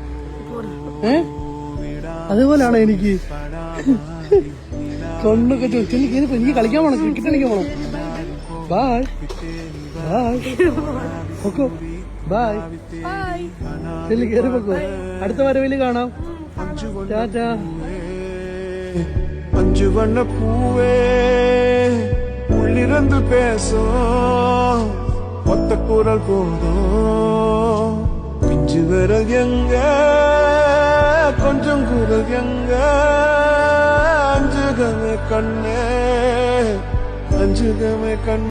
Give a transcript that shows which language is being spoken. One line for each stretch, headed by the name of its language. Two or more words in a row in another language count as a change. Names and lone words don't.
Malayalam: അതുപോലാണ് എനിക്ക് കണ്ണൊക്കെ ചോദിച്ചു. എനിക്ക് കളിക്കാൻ പോണം, ക്രിക്കറ്റ് കളിക്കാൻ പോണം. ബായ് ബായ് പൊക്കോ. ബായ് ചെല്ലി കയറി പൊക്കോ. അടുത്ത വരവില് കാണാം. ടാറ്റാ.
Tamil: அஞ்சு வண்ண பூவே உள்ளிருந்து பேசும் ஒத்த குரல் போதும். பிஞ்சு விரல் எங்க கொஞ்சம் குரல் எங்க அஞ்சுகமே கண்ணே அஞ்சுகமே கண்ணே.